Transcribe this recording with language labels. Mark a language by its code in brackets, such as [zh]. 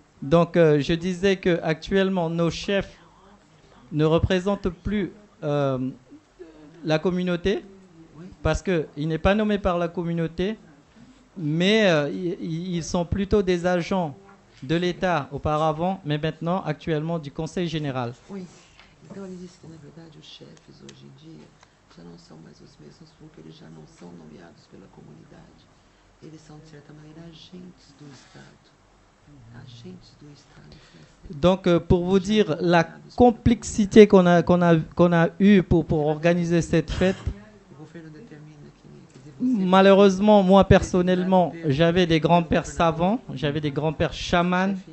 [fr] Donc je disais que actuellement nos chefs ne représentent plus la communauté parce qu'il n'est pas nommé par la communauté, mais ils sont plutôt des agents de l'État auparavant, mais maintenant actuellement du Conseil général. Oui. [pt] Então ele disse que na verdade os chefes hoje em dia já não são mais os mesmos porque eles já não são nomeados pela comunidade. Eles são de certa maneira agentes do Estado. Agentes do Estado français. [fr] Donc pour vous dire la complexité qu'on a eue pour organiser cette fête. Malheureusement, moi personnellement, j'avais des grands-pères savants, j'avais des grands-pères chamans.